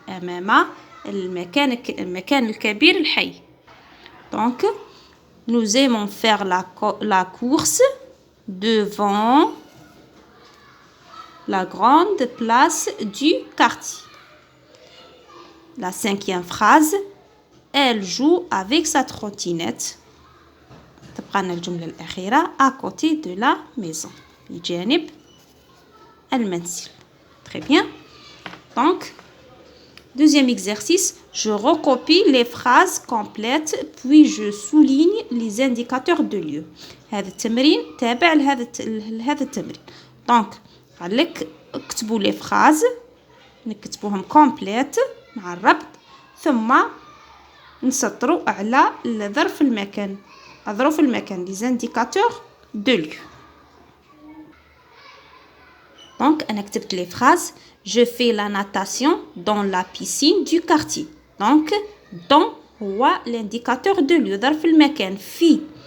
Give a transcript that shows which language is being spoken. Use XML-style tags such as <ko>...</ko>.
<ar>أمام المكان الكبير الحي.</ar> <fr>Donc nous aimons faire la course devant la grande place du quartier. La cinquième phrase elle joue avec sa trottinette.</fr> <ar>تبقى الجملة الأخيرة</ar> <fr>à côté de la maison.</fr> <ar>بجانب المنزل.</ar> <fr>Très bien. Donc, deuxième exercice, je recopie les phrases complètes puis je souligne les indicateurs de lieu.</fr> <ar>هذا التمرين تابع لهذا التمرين. Donc, قال لك اكتبوا les phrases نكتبوهم complètes مع الربط ثم نسطروا على ظرف المكان. ظروف المكان</ar> <fr>les indicateurs de lieu. Donc,</fr> <ar>أنا كتبت</ar> <fr>les phrases. Je fais la natation dans la piscine du quartier. Donc, dans هو l'indicateur de lieu.</fr> <ar>ظرف المكان في.</ar>